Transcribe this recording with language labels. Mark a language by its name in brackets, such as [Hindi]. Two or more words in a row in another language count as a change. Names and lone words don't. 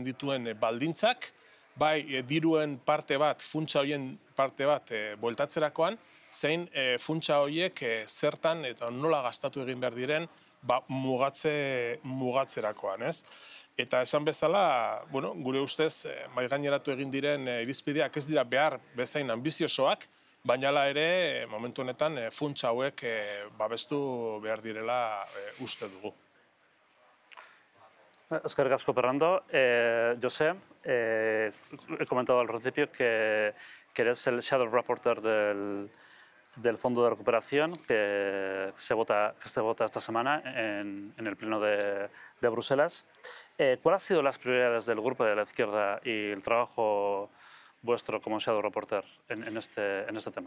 [Basque] dituen baldintzak, bai diruen parte bat, funtsa horien parte bat bueltatzerakoan, zein funtsa horiek zertan eta nola gastatu egin behar diren mugatzerakoan, Eta esan bezala, gure ustez, mahaigaineratu egin diren irizpideak ez dira behar bezain ambiziosoak, baina hala ere, momentu honetan, funtsa hauek babestu behar direla uste dugu. Eskerrik asko, Fernando. [Spanish] José, he comentado al principio que eres el [English] Shadow Rapporteur [Spanish] del Fondo de Recuperación que se vota esta semana en el Pleno de Bruselas. ¿Cuáles han sido las prioridades del Grupo de la Izquierda y el trabajo vuestro como [English] Shadow Rapporteur [Spanish] en este tema?